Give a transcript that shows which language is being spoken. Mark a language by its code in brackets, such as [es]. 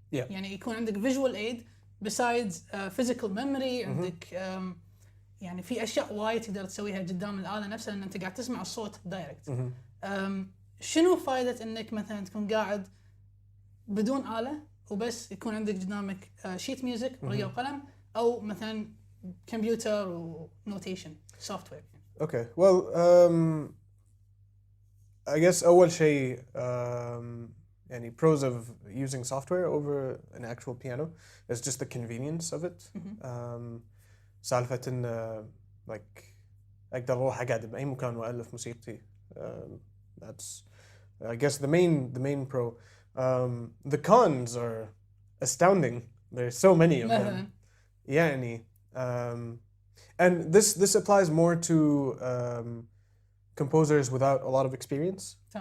[ar] يعني يكون عندك [en] visual aid besides physical memory، [ar] عندك يعني في اشياء وايد تقدر تسويها قدام الآلة نفسها لان انت قاعد تسمع الصوت دايركت. شنو فائدة انك مثلا تكون قاعد بدون آلة وبس يكون عندك قدامك شيت ميوزك ورقة وقلم، او مثلا كمبيوتر ونوتيشن سوفت وير؟ [en] Okay, well, I guess [ar] أول شيء يعني [en] pros of using software over an actual piano is just the convenience of it. [ar] سالفة إن like أقدر أروح أقعد بأي مكان وألف موسيقتي. [en] That's I guess the main pro. The cons are astounding. There's so many of them. يعني and this applies more to composers without a lot of experience.